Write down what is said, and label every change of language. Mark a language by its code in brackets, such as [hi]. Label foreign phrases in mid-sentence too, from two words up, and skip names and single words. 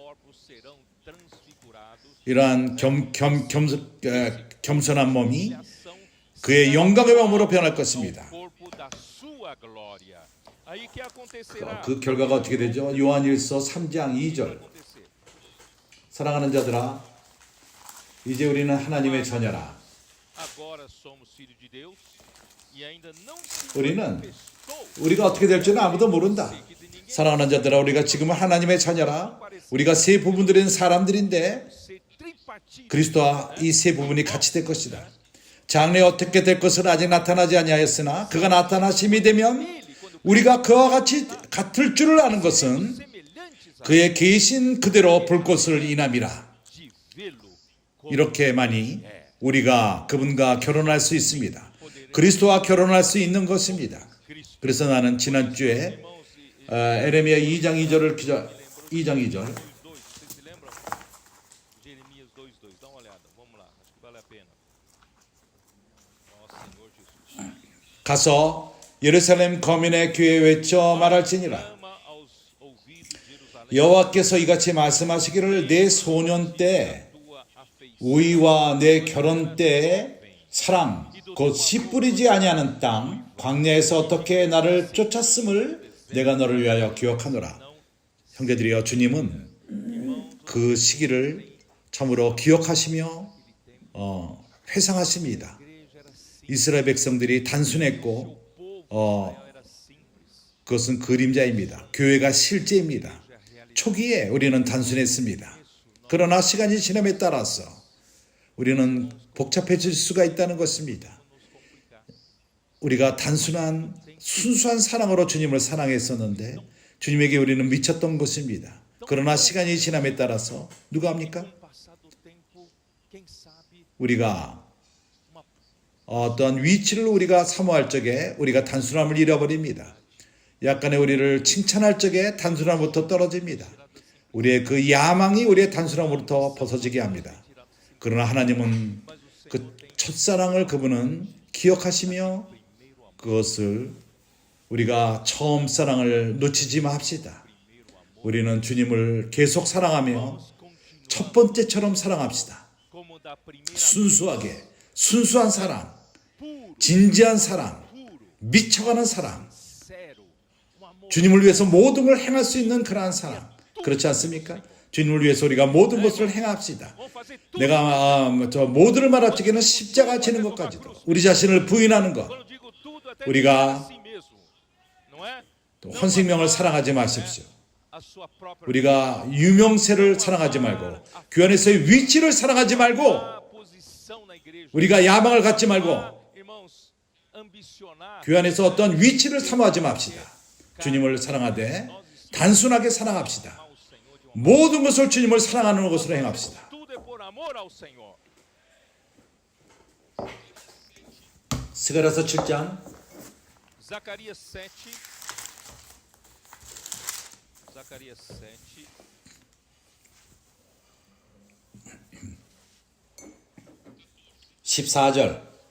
[ko] 이러한 겸손한 몸이 그의 영광의 몸으로 변할 것입니다. 그 결과가 어떻게 되죠? 요한일서 3장 2절 사랑하는 자들아 이제 우리는 하나님의 자녀라. [pt] agora somos filhos de Deus e ainda não se [ko] 우리는 [pt] manifestou [ko] 우리가 어떻게 될지는 아무도 모른다. 사랑하는 자들아, 우리가 지금은 하나님의 자녀라. 우리가 세 부분들인 사람들인데 [pt] ser tripartite. [ko] 그리스도와 이 세 부분이 같이 될 것이다. 장래 어떻게 될 것을 아직 나타나지 아니하였으나 그가 나타나심이 되면 우리가 그와 같이 같을 줄을 아는 것은 [pt] Semelhantes a [ko] 그의 계신 그대로 볼 것을 인함이라. [pt] de vê-lo como [ko] 이렇게만이 우리가 그분과 결혼할 수 있습니다. 그리스도와 결혼할 수 있는 것입니다. [pt] Cristo. [ko] 그래서 나는 지난주에 [pt] Irmãos, e [ko] 에레미야 2장 2절을 2장 2절 [pt] 2:2, vocês se lembram? Jeremias 2:2, dá uma olhada, vamos lá, acho que vale a pena. Ó Senhor Jesus. [ko] 가서 예루살렘 거민의 귀에 외쳐 말할지니라. [pt] Clama aos ouvidos de Jerusalém, [ko] 여호와께서 이같이 말씀하시기를 내 소년 때 [pt] tua afeição [ko] 우리와 내 결혼 때의 사랑 곧 씨 뿌리지 아니하는 땅 광야에서 어떻게 나를 쫓았음을 내가 너를 위하여 기억하노라. 형제들이여, 주님은 그 시기를 참으로 기억하시며 회상하십니다. 이스라엘 백성들이 단순했고 [pt] era simples. [ko] 그것은 그림자입니다. 교회가 실제입니다. 초기에 우리는 단순했습니다. 그러나 시간이 지남에 따라서 우리는 복잡해질 수가 있다는 것입니다. 우리가 단순한 순수한 사랑으로 주님을 사랑했었는데 주님에게 우리는 미쳤던 것입니다. 그러나 시간이 지남에 따라서 누가 합니까? [pt] Passado o tempo, quem sabe [ko] 우리가 [pt] uma [ko] 어떤 위치를 우리가 사모할 적에 우리가 단순함을 잃어버립니다. 약간의 우리를 칭찬할 적에 단순함부터 떨어집니다. 우리의 그 야망이 우리의 단순함으로부터 벗어지게 합니다. 그러나 하나님은 그 첫사랑을 그분은 기억하시며 그것을 우리가 처음 사랑을 놓치지 맙시다. 우리는 주님을 계속 사랑하며 첫 번째처럼 사랑합시다. [pt] como da primeira [ko] 순수하게, 순수한 사랑, [pt] puro, [ko] 진지한 사랑, [pt] puro, [ko] 미쳐가는 사랑, [pt] sério, um amor [ko] 주님을 위해서 모든 걸 행할 수 있는 그러한 사랑. 그렇지 않습니까? 주님을 위해서 우리가 모든 것을 행합시다. [pt] vamos fazer tudo. [ko] 내가 저 모두를 말할 적에는 십자가 지는 것까지도 우리 자신을 부인하는 것, [pt] Quando eu digo tudo, até [ko] 우리가 [pt] a si mesmo, não é? [ko] 또 [pt] Não [ko] 헌생명을 [pt] amar, [ko] 사랑하지 [pt] não é? [ko] 마십시오. [pt] A sua própria [ko] 우리가 유명세를 사랑하지 말고 그 안에서의 위치를 사랑하지 말고 [pt] a posição na igreja. [ko] 우리가 야망을 갖지 말고 [pt] Irmãos, ambicionar [ko] 그 안에서 어떤 위치를 사모하지 맙시다. 주님을 사랑하되 단순하게 사랑합시다. [pt] ao Senhor de uma [ko] 모든 것을 주님을 사랑하는 것으로 행합시다. [pt] tudo é por amor ao Senhor. [ko] 스가랴서 7장 [pt] Zacarias 7. Zacarias 7. [ko] 14절